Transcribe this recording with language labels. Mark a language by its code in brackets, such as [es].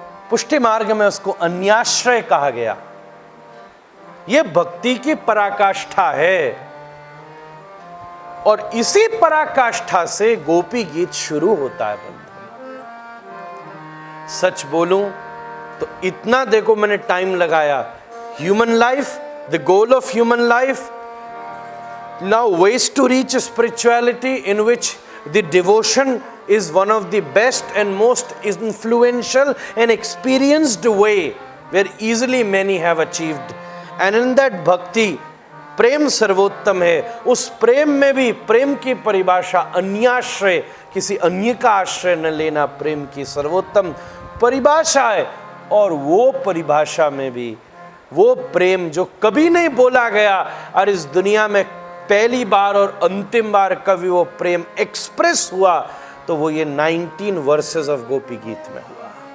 [hi] पुष्टि मार्ग में उसको अन्याश्रय कहा गया। यह भक्ति की पराकाष्ठा है, और इसी पराकाष्ठा से गोपी गीत शुरू होता है। बंधु, सच बोलूं तो इतना देखो मैंने टाइम लगाया। [en] human life, the goal of human life, now ways to reach spirituality in which the devotion is one of the best and most influential and experienced way where easily many have achieved, and in that bhakti [hi] प्रेम सर्वोत्तम है। उस प्रेम में भी प्रेम की परिभाषा अन्याश्रय, किसी अन्य का आश्रय न लेना, प्रेम की सर्वोत्तम परिभाषा है। और वो परिभाषा में भी वो प्रेम जो कभी नहीं बोला गया, और इस दुनिया में पहली बार और अंतिम बार कभी वो प्रेम एक्सप्रेस हुआ, तो वो ये 19 [en] verses of Gopi Geet [hi] में हुआ।